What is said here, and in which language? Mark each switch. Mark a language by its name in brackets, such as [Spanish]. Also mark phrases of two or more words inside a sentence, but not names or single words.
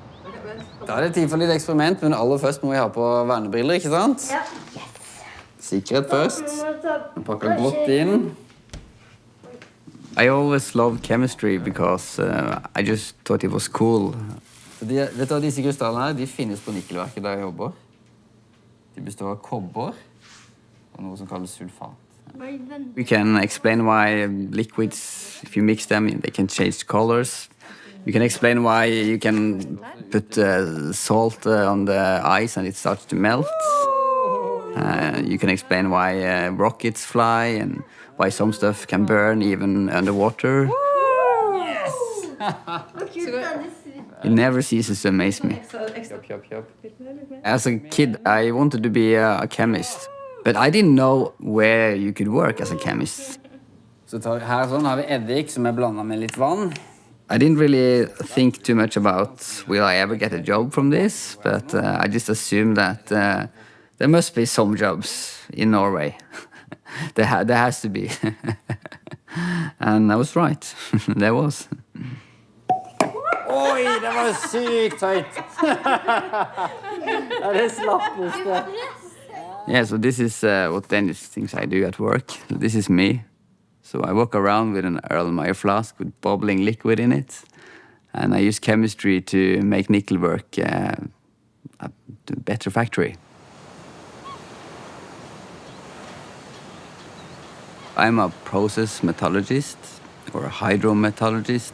[Norwegian] Da er det tid for litt eksperiment, men aller først må vi ha på vernebriller, ikke sant? Ja. Sikkerhet først. Pakker godt inn. [English] I always loved chemistry because I just thought it was cool. [Norwegian] Vet du hva, disse krystallene her, de finnes på nikkelverket der jeg jobber. De består av kobber og noe som kalles sulfat. [English] We can explain why liquids, if you mix them, they can change colors. You can explain why you can put salt on the ice and it starts to melt. You can explain why rockets fly and why some stuff can burn even underwater. Yes! It never ceases to amaze me. As a kid, I wanted to be a chemist, but I didn't know where you could work as a chemist. [Norwegian] Så her sånn har vi eddik som er blandet med litt vann. [English] I didn't really think too much about will I ever get a job from this, but I just assumed that there must be some jobs in Norway. there has to be. And I was right. There was. [Norwegian] Oi, det var sykt høyt! Det er slappeste. [English] Yeah, so this is what Danish things I do at work. This is me. So I walk around with an Erlenmeyer flask with bubbling liquid in it. And I use chemistry to make nickel work a better factory. I'm a process metallurgist or a hydrometallurgist.